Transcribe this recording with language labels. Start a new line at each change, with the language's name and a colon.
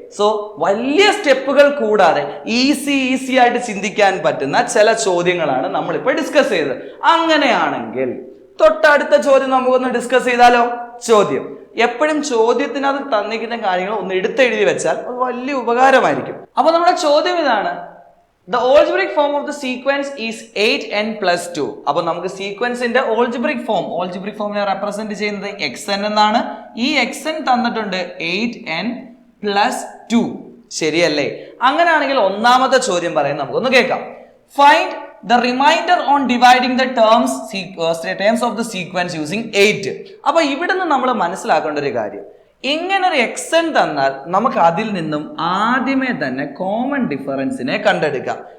Malayalam: So വലിയ സ്റ്റെപ്പുകൾ കൂടാതെ ഈസി ആയിട്ട് ചിന്തിക്കാൻ പറ്റുന്ന ചില ചോദ്യങ്ങളാണ് നമ്മളിപ്പോൾ ഡിസ്കസ് ചെയ്തത്. അങ്ങനെയാണെങ്കിൽ തൊട്ടടുത്ത ചോദ്യം നമുക്കൊന്ന് ഡിസ്കസ് ചെയ്താലോ? ചോദ്യം എപ്പോഴും ചോദ്യത്തിനകത്ത് തന്നിരിക്കുന്ന കാര്യങ്ങൾ ഒന്ന് എടുത്തെഴുതി വെച്ചാൽ അത് വലിയ ഉപകാരമായിരിക്കും. അപ്പൊ നമ്മുടെ ചോദ്യം ഇതാണ്:
English: The algebraic form of the sequence is 8n plus 2.
Malayalam: അപ്പോൾ നമുക്ക് സീക്വൻസിന്റെ algebraic ഫോമിനെ റെപ്രസെന്റ് ചെയ്യുന്നത് xn എന്നാണ്. ഈ xn തന്നിട്ടുണ്ട് 8n plus 2. ശരിയല്ലേ? അങ്ങനെയാണെങ്കിൽ ഒന്നാമത്തെ ചോദ്യം പറയുന്നത് നമുക്കൊന്ന് കേൾക്കാം.
English: Find the remainder on dividing the terms of the sequence using 8.
Malayalam: അപ്പൊ ഇവിടുന്ന് നമ്മൾ മനസ്സിലാക്കേണ്ട ഒരു കാര്യം, ഇങ്ങനൊരു xn തന്നാൽ നമുക്ക് അതിൽ നിന്നും ആദ്യമേ തന്നെ കോമൺ ഡിഫറൻസിനെ കണ്ടെടുക്കാം.